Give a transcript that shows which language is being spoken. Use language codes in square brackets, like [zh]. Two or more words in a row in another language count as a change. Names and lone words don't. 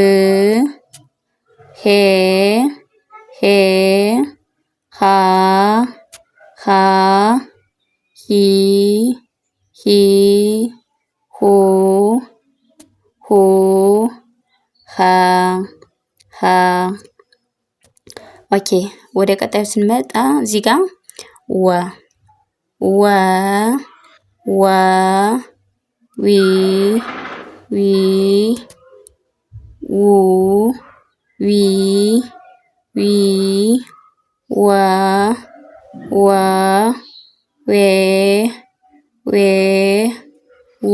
[am] ሄ ሄ ሃ ሃ ሂ ሂ ሁ ሁ ሃ ሃ ኦኬ። ወደ ቀጣዩ ስንመጣ እዚህ ጋር ወ ወ ወ ዊ ዊ ው ዊ ዊ ወ ወ ዌ ዌ ው